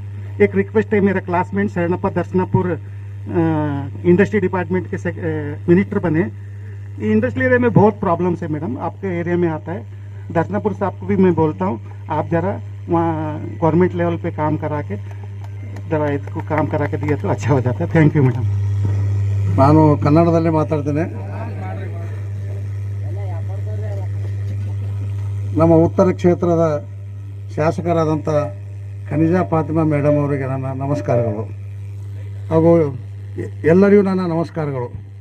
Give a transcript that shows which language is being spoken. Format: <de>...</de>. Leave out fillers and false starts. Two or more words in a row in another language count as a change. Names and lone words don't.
<hi>एक रिक्वेस्ट है, मेरा क्लासमेट शरणप्पा दर्शनापुर</hi> <en>industry department</en> <hi>के मिनिस्टर बने।</hi> <en>industrial area</en> <hi>में बहुत प्रॉब्लम्स है मैडम, आपके एरिया में आता है। दर्शनापुर साहब को भी मैं बोलता हूँ आप ज़रा वहाँ</hi> <en>government level</en> <hi>पे काम करा के ज़रा इसको काम करा के दिया तो अच्छा हो जाता है।</hi> <en>thank you madam.</en> <kn>ನಾನು ಕನ್ನಡದಲ್ಲೇ ಮಾತಾಡ್ತೇನೆ। ನಮ್ಮ ಉತ್ತರ ಕ್ಷೇತ್ರದ ಶಾಸಕರಾದಂಥ ಖನಿಜಾ ಫಾತಿಮಾ ಮೇಡಮ್ ಅವರಿಗೆ ನನ್ನ ನಮಸ್ಕಾರಗಳು ಹಾಗೂ ಎಲ್ಲರಿಗೂ ನನ್ನ ನಮಸ್ಕಾರಗಳು।</kn>